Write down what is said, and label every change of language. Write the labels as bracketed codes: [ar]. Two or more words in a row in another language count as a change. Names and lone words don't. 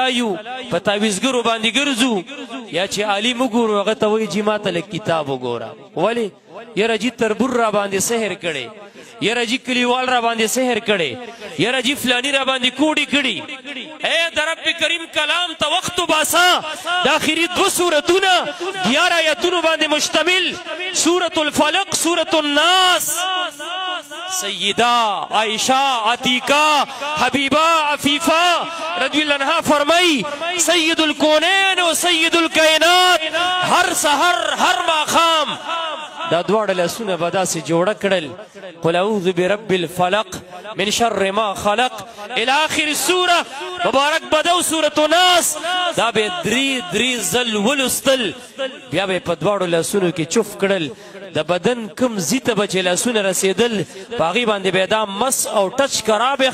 [ps] یو په تعویذګرو باندې ګرځو یا چې عالم وګورو هغه ته وایي جي ما ته لږ کتاب وګوره ولې یاره جي تربور را باندې سحر کړی یاره جي کلیوال را باندې سحر کړی یاره جي فلانی را باندې کوډې کړي اے د رب کریم کلام ته وخت وباسه د آخري 2 سورتونه 11 آیتونو باندې مشتمل سورة الفلق سورة الناس سیدہ عائشہ عتیقہ حبیبہ عفیفہ [ar] رضی اللہ عنہ [ps] فرمائی [ar] سید الکونین و سید الکائنات [ps] ہر سحر ہر ماخام دا دواړه لاسونه به داسې جوړه کړل [ar] قل اعوذ برب الفلق من شر ما خلق الى آخر السوره [ps] مبارک بدو سورة الناس دا به درې ځل ولوستل بیا به په دواړو لاسونو کې چف کړل د بدن کم ځي ته به چې لاسونه رسېدل په هغې باندې به دا مس او ټچ کرا به